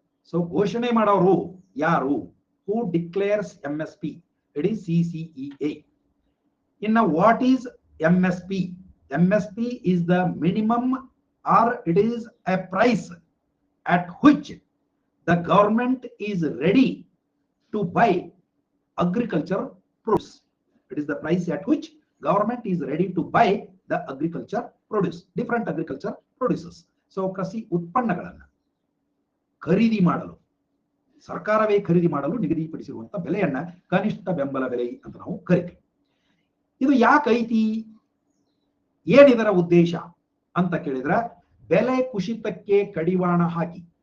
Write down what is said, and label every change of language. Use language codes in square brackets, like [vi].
[kn] So ಘೋಷಣೆ ಮಾಡೋರು ಯಾರು? [en] Who declares MSP? It is CCEA. [kn] ಇನ್ನು [en] What is MSP? MSP is the minimum or it is a price at which the government is ready to buy agriculture produce. It is the price at which government is ready to buy the agriculture produce, different agriculture produces. [kn] So ಕೃಷಿ ಉತ್ಪನ್ನಗಳನ್ನು ಖರೀದಿ ಮಾಡಲು, ಸರ್ಕಾರವೇ ಖರೀದಿ ಮಾಡಲು ನಿಗದಿಪಡಿಸಿರುವಂತಹ ಬೆಲೆಯನ್ನ ಕನಿಷ್ಠ ಬೆಂಬಲ ಬೆಲೆ ಅಂತ ನಾವು ಕರಿತೀವಿ. ಇದು ಯಾಕೈತಿ? ಏನಿದರ ಉದ್ದೇಶ ಅಂತ ಕೇಳಿದ್ರೆ, ಬೆಲೆ ಕುಸಿತಕ್ಕೆ ಕಡಿವಾಣ ಹಾಕಿ.